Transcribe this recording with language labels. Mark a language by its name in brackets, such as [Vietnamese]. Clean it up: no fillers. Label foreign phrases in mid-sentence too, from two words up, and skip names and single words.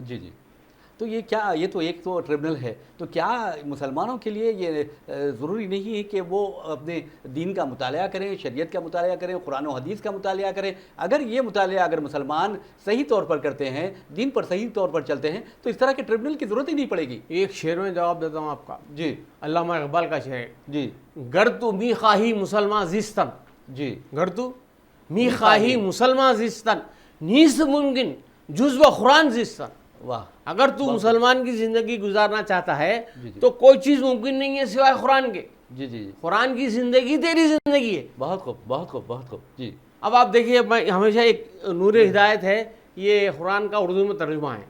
[Urdu] جی جی تو یہ کیا, یہ تو ایک تو ٹریبونل ہے, تو کیا مسلمانوں کے لیے یہ ضروری نہیں ہے کہ وہ اپنے دین کا مطالعہ کریں, شریعت کا مطالعہ کریں, قرآن و حدیث کا مطالعہ کریں؟ اگر یہ مطالعہ اگر مسلمان صحیح طور پر کرتے ہیں, دین پر صحیح طور پر چلتے ہیں, تو اس طرح کے ٹریبونل کی ضرورت ہی نہیں پڑے گی. ایک شعر میں جواب دیتا ہوں آپ کا. جی علامہ اقبال کا شعر ہے, جی [Persian] گر تو می خواہی مسلمان زیستن, [Urdu] جی [Persian] گر تو می خواہی مسلمان زیستن نیست ممکن جز و قرآن زیستن. [Urdu] واہ, اگر تو مسلمان کی زندگی گزارنا چاہتا ہے تو کوئی چیز ممکن نہیں ہے سوائے قرآن کے. جی جی قرآن کی زندگی تیری زندگی ہے. بہت خوب بہت خوب بہت خوب. جی اب آپ دیکھیے, ہمیشہ ایک نور ہدایت ہے, یہ قرآن کا اردو میں ترجمہ ہے,